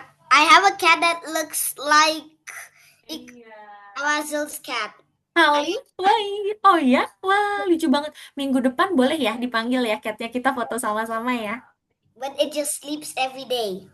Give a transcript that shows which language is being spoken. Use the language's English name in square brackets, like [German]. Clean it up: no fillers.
[English] I have a cat that looks like Awazil's cat. [Indonesian] Ali, wah, oh ya, wah lucu banget. Minggu depan boleh ya dipanggil ya catnya, kita foto sama-sama ya. [English] But it just sleeps every day.